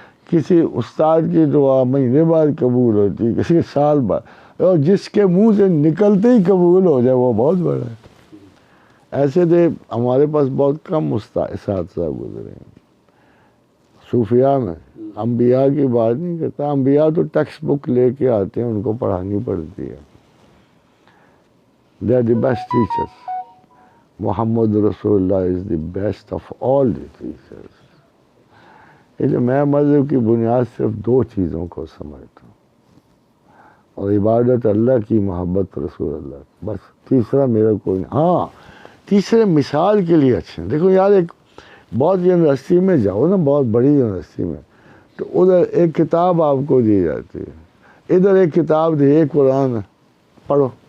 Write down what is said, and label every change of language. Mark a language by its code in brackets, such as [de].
[ur] کسی استاد کی دعا مہینے بعد قبول ہوتی، کسی سال بعد، اور جس کے منہ سے نکلتے ہی قبول ہو جائے وہ بہت بڑا ہے. ایسے دے ہمارے پاس بہت کم اساتذہ گزرے ہیں صوفیاء میں. انبیاء کی بات نہیں کرتا، انبیاء تو ٹیکسٹ بک لے کے آتے ہیں، ان کو پڑھانی پڑتی ہے. [en] They are the best teachers. Muhammad رسول اللہ is the best of all the teachers. [ur] میں مذہب کی بنیاد صرف 2 چیزوں کو سمجھتا ہوں، اور عبادت اللہ کی، محبت رسول اللہ، بس. تیسرا میرا کوئی نہیں. ہاں تیسرے مثال کے لیے اچھے. دیکھو یار، ایک بہت یونیورسٹی میں جاؤ نا، بہت بڑی یونیورسٹی میں، تو ادھر ایک کتاب آپ کو دی جاتی ہے، ادھر ایک کتاب دی، ایک قرآن پڑھو.